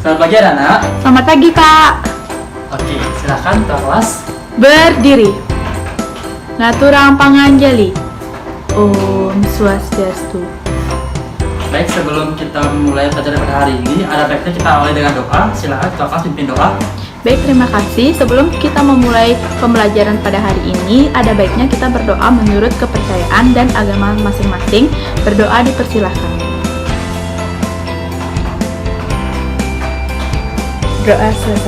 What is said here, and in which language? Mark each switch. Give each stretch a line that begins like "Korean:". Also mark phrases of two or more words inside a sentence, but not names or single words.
Indonesian: pagi anak-anak. Selamat pagi, Pak. Oke, silakan kelas. Berdiri.
Balinese: Naturang panganjali. Om Swastiastu.
Indonesian: Baik, sebelum kita mulai pelajaran pada hari ini, ada baiknya kita awali dengan doa. Silakan kelas pimpin doa. Baik, terima kasih. Sebelum kita memulai pembelajaran pada hari ini, ada baiknya kita berdoa menurut kepercayaan dan agama masing-masing. Berdoa dipersilahkan. Doa selesai.